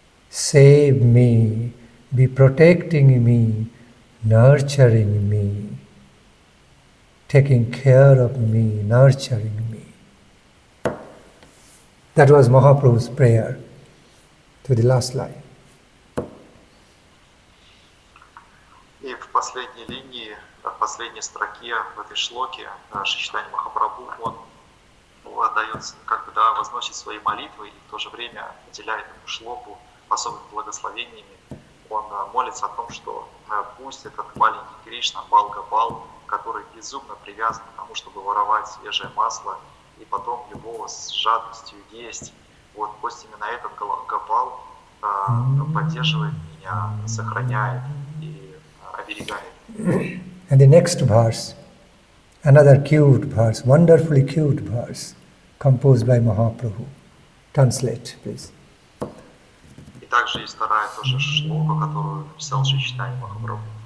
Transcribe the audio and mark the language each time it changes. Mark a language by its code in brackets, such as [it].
[en] Save me, be protecting me, nurturing me, taking care of me, nurturing me. That was Mahaprabhu's prayer to the last line. [ru] И в последней линии, в последней строке в этой шлоке Шри Чайтанья Махапрабху, он дает, как бы, да, возносит свои молитвы и в то же время наделяет эту шлоку особыми благословениями. Он молится о том, что пусть этот маленький Кришна, Бал-Гопал, который безумно привязан к тому, чтобы воровать свежее масло и потом его с жадностью есть, вот пусть именно этот Гопал поддерживает меня, сохраняет и оберегает. [en] And the next verse, another cute verse, wonderfully cute verse, composed by Mahaprabhu. Translate, please. [ru] И также есть вторая тоже шлока, которую написал Шри Чайтанья Махапрабху.